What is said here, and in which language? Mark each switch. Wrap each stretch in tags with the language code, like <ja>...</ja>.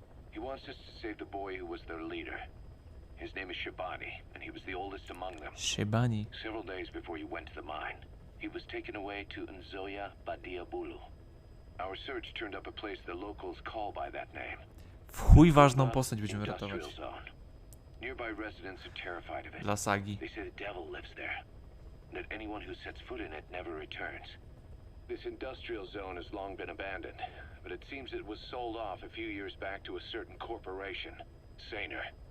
<en>He wants us to save the boy who was their leader. His name is Shabani, and he was the oldest among them. Shabani. Several days before you went to the mine, he was taken away to Nzoia Badia Bulu. Our search turned up a place the locals call by that name.</en> <pl>W chuj ważną postać będziemy ratować.</pl> <en>Industrial zone. Nearby residents are terrified of it.</en> <pl>Dla sagi.</pl> <en>They say the devil lives there, and that anyone who sets foot in it never returns. This industrial zone has long been abandoned, but it seems it was sold off a few years back to a certain corporation, Saner.</en>